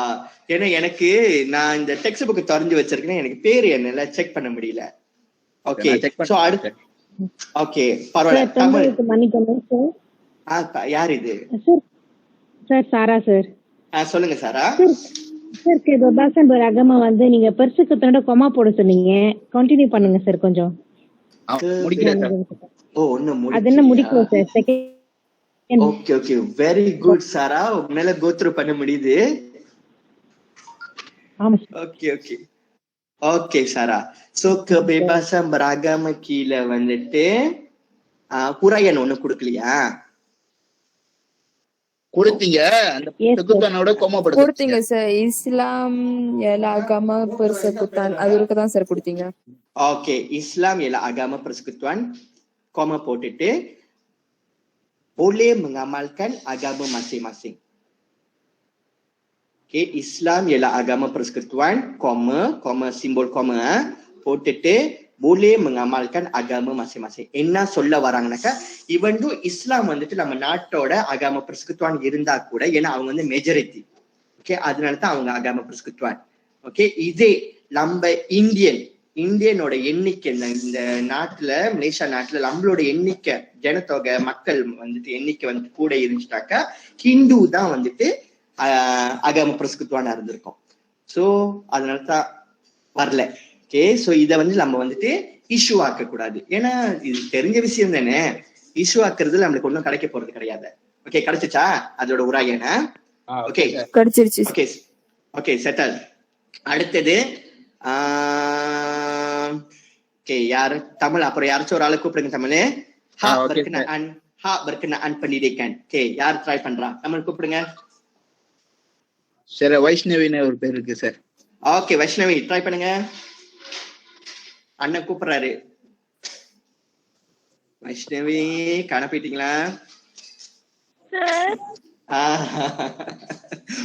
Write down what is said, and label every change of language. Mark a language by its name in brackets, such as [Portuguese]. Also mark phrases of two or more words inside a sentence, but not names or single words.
[Tamil] ஏன்னா எனக்கு நான் இந்த [English] text book [Tamil] திறந்து வச்சிருக்கேன், எனக்கு பேரு என்னல செக் பண்ண முடியல. ஓகே, சோ அடுத்து ஓகே பரவாயில்ல. யார் இது? சார் சாரா சார். சொல்லுங்க சாரா. சார் [Malay] kebebasan beragama [Tamil] வந்து நீங்க பெர்செகுத்தனோட கொமா போட சொன்னீங்க, கண்டினியூ பண்ணுங்க சார் கொஞ்சம். முடிக்கிறேன். ஓ ஒண்ணு அது என்ன முடிக்கும் சார்? செகண்ட். ஓகே ஓகே, [English] very good [Tamil] சாரா, உங்களால [English] go through [Tamil] பண்ண முடியுது. ஆமா. ஓகே ஓகே ஓகே சாரா. சோ [Malay] kebebasan beragama [Tamil] கீழ வந்துட்டு குரான் ஒண்ணு கொடுக்கலையா? கொடுத்தீங்க. அந்த பெர்செகுத்தனோட கொமா போட கொடுத்தீங்க சார். இஸ்லாம் எல்லா [Malay] agama persekutuan [Tamil] அதுக்கு தான் சார் கொடுத்தீங்க. ஓகே, இஸ்லாம் எல்லா [Malay] agama persekutuan [Tamil] கொமா போட்டுட்டு [Malay] boleh mengamalkan agama masing-masing. Okay, Islam ialah agama persekutuan, koma simbol koma போட்டுட்டு boleh mengamalkan agama masing-masing. [Tamil] என்ன சொல்ல வராங்கனாக்கா, [English] even though [Tamil] இஸ்லாம் வந்துட்டு நம்ம நாட்டோட [Malay] agama persekutuan [Tamil] இருந்தா கூட, ஏன்னா அவங்க வந்து மெஜாரிட்டி. ஓகே, அதனால தான் அவங்க [Malay] agama persekutuan. [Tamil] ஓகே, இதே நம்ம இந்தியனோட எண்ணிக்கை இந்த நாட்டுல, மலேசியா நாட்டுல நம்மளோட எண்ணிக்கை, ஜனத்தொகை மக்கள் வந்துட்டு எண்ணிக்கை வந்துட்டு கூட இருந்துச்சுட்டாக்கா, ஹிந்து தான் வந்துட்டு [Malay] agama persekutuan [Tamil] இருந்திருக்கும். சோ அதனாலதான் வரல. ஓகே, சோ இத வந்து நம்ம வந்துட்டு இஷ்யூ ஆக்க கூடாது. ஏன்னா இது தெரிஞ்ச விஷயம் தானே, இஷ்யூ ஆக்குறது நம்மளுக்கு ஒன்றும் கிடைக்க போறது கிடையாது. ஓகே, கிடைச்சிச்சா அதோட உராயன? ஓகே கிடைச்சிருச்சு. ஓகே ஓகே செட்டல். அடுத்தது ஓகே, யாரு தமிழ்? அப்புறம் யாராச்சும் ஒரு ஆளை கூப்பிடுங்க தமிழ். [Malay] ha berkenaan pendidikan. [Tamil] ஓகே, யார் ட்ரை பண்றா? தமிழ் கூப்பிடுங்க. சரி, வைஷ்ணவின்னு ஒரு பேர் இருக்கு சார். ஓகே, வைஷ்ணவி ட்ரை பண்ணுங்க. அண்ணன் கூப்பிடுறாரு. வைஷ்ணவி காண போயிட்டீங்களா?